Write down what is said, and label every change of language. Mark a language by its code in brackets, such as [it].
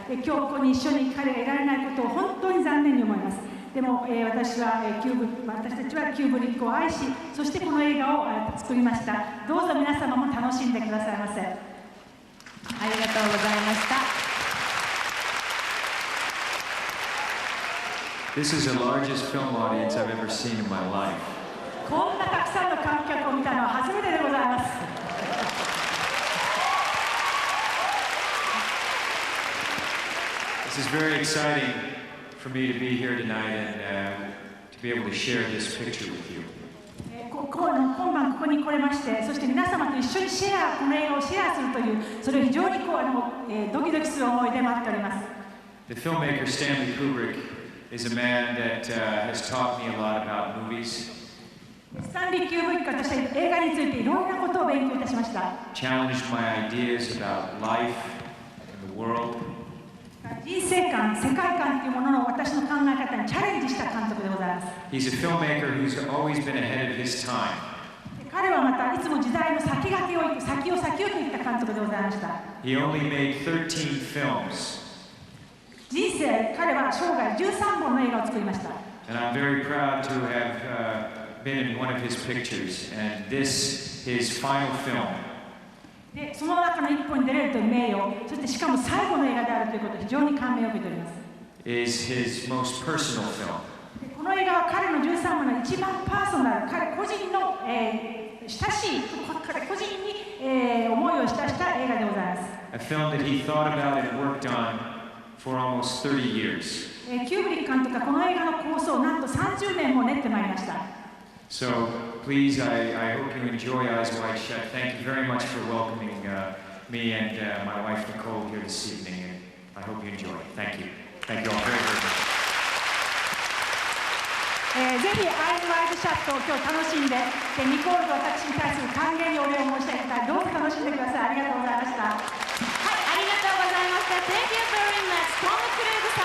[ja] 今日ここに一緒に彼がいられないことを本当に残念に思います。でも、私たちはキューブリックを愛し、そしてこの映画を作りました。どうぞ皆様も楽しんでくださいませ。ありがとうございました。 [en] This is the largest film audience I've ever seen in my life. [ja] こんなたくさんの観客を見たのは初めてでございます。 [en] This is very exciting for me to be here tonight and to be able to share this picture with you. [ja] 今晩ここに来れまして、そして皆様と一緒にこの映画をシェアするという、それを非常にドキドキする思いで待っております。 [en] The filmmaker Stanley Kubrick is a man that has taught me a lot about movies. [ja] スタンリー・キューブリックとして映画についていろんなことを勉強いたしました。 [en] Challenged my ideas about life and the world. [ja] 人生観、世界観というものの私の考え方にチャレンジした監督でございます。 [en] He's a filmmaker who's always been ahead of his time. [ja] 彼はまたいつも時代の先をといった監督でございました。 [en] He only made 13 films. [ja] 人生、彼は生涯13本の映画を作りました。 [en] And I'm very proud to have been in one of his pictures, and this, his final film. [ja] で、その中の一本に出れるという名誉、そしてしかも最後の映画であるということで非常に感銘を受けております。 [en] Is his most personal film. [ja] この映画は彼の13本の一番パーソナル、彼個人の、親しい、彼個人に、思いをした映画でございます。 [en] A film that he thought about and worked on for almost 30 years. [ja] キューブリック監督はこの映画の構想をなんと30年も練ってまいりました。 [en] So please, I hope you enjoy Eyes Wide Shut. Thank you very much for welcoming me and my wife Nicole here this evening. And I hope you enjoy. Thank you. Thank you all very, very much. [ja] ぜひアイズワイドシャットを今日楽しんで、ニコールと私に対する歓迎にお礼を申し上げたい。どうぞ楽しんでください。ありがとうございました。はい、ありがとうございました。 [en] Thank you very much. Tom Cruise